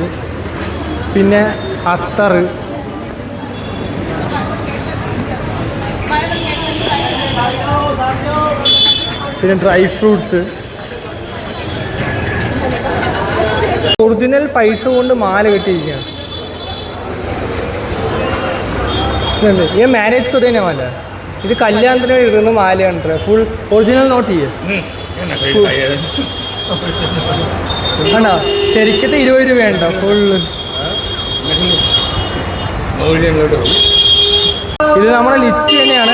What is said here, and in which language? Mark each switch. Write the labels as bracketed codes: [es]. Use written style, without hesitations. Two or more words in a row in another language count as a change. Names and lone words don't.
[ml] പിന്നെ അത്തർ, പിന്നെ [en] dry fruits. [ml] ഒറിജിനൽ പൈസ കൊണ്ട് മാല കെട്ടിയിരിക്കുകയാണ്. [hi] ये मैरिज को देने वाला है. [ml] ഇത് കല്യാണത്തിന് ഇടുന്ന മാലയാണ്. [en] full original note [ml] ചെയ്യേ ആണോ? ശരിക്കത്തെ 20 രൂപയുണ്ടോ ഫുള്ള്? ഇത് നമ്മുടെ ലിച്ചി തന്നെയാണ്.